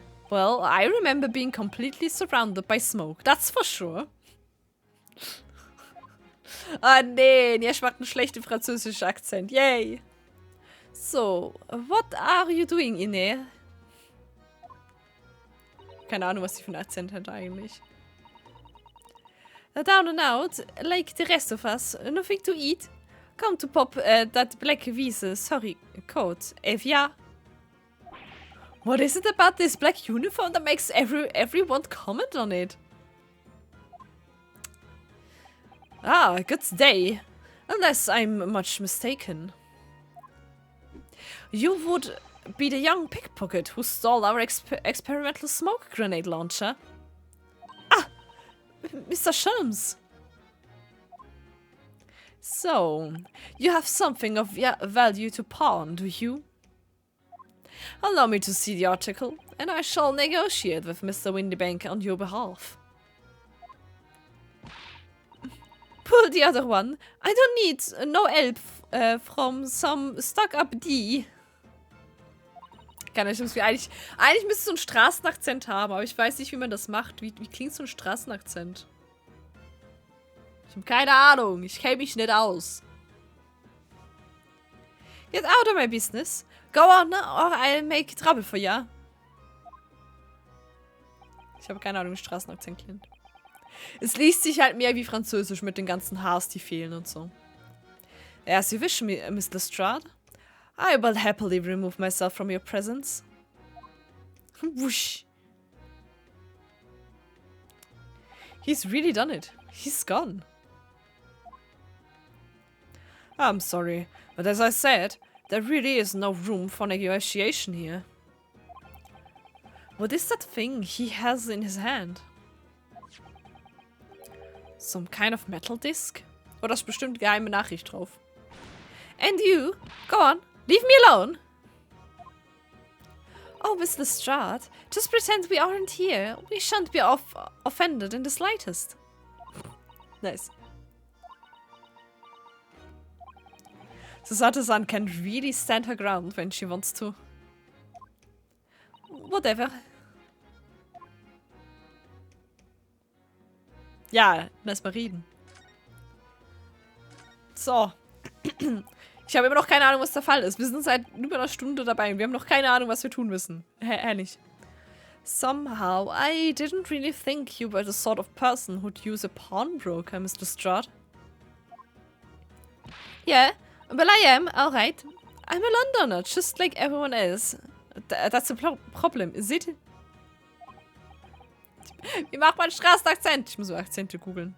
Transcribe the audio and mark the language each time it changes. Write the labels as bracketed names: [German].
[English] Well, I remember being completely surrounded by smoke, that's for sure. [German] Ah, nee, Niesch macht einen schlechten französischen Akzent. [English] Yay! So, what are you doing in there? [German] Keine Ahnung, was die für einen Akzent hat eigentlich. [English] Down and out, like the rest of us. Nothing to eat. Come to pop that black visa, sorry, coat. Evia. What is it about this black uniform that makes everyone comment on it? Ah, good day. Unless I'm much mistaken. You would be the young pickpocket who stole our experimental smoke grenade launcher. Ah! Mr. Sholmes. So, you have something of value to pawn, do you? Allow me to see the article, and I shall negotiate with Mr. Windybank on your behalf. Pull the other one. I don't need no help from some stuck-up D. [German] Eigentlich müsste so einen Straßenakzent haben, aber ich weiß nicht, wie man das macht. Wie klingt so ein Straßenakzent? Ich habe keine Ahnung. Ich kenne mich nicht aus. [English] Get out of my business. Go on, or I'll make trouble for ya. [German] Ich habe keine Ahnung, wie Straßenakzent klingt. Es liest sich halt mehr wie Französisch mit den ganzen Hs, die fehlen und so. [English] As you wish, Miss Lestrade. I will happily remove myself from your presence. Whoosh. He's really done it. He's gone. I'm sorry, but as I said, there really is no room for negotiation here. What is that thing he has in his hand? Some kind of metal disc? [German] Oder ist bestimmt geheime Nachricht drauf. [English] And you? Go on, leave me alone! Oh, Miss Lestrade, just pretend we aren't here. We shan't be offended in the slightest. Nice. Susanne can really stand her ground when she wants to. Whatever. [German] Ja, lass mal reden. So. Ich habe immer noch keine Ahnung, was der Fall ist. Wir sind seit über einer Stunde dabei und wir haben noch keine Ahnung, was wir tun müssen. Ehrlich. [English] Somehow, I didn't really think you were the sort of person who'd use a pawnbroker, Mr. Strahd. Yeah, well I am, alright. I'm a Londoner, just like everyone else. That's a problem, is it? [German] Wie macht man Straßenakzent? Ich muss so Akzente googeln.